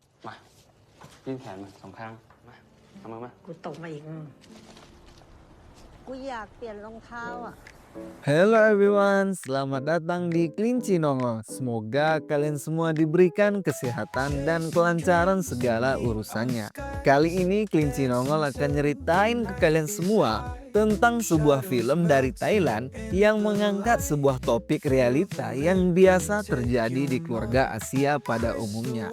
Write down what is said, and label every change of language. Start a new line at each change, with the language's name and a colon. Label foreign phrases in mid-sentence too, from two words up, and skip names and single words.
Thai: มายื่นแขนมาสองข้างมาเอามา กูตกมาอีกกูอยากเปลี่ยนรองเท้าอ่ะ
English: Hello everyone,
Indonesian: selamat datang di Kelinci Nongol. Semoga kalian semua diberikan kesehatan dan kelancaran segala urusannya. Kali ini Kelinci Nongol akan nyeritain ke kalian semua tentang sebuah film dari Thailand yang mengangkat sebuah topik realita yang biasa terjadi di keluarga Asia pada umumnya.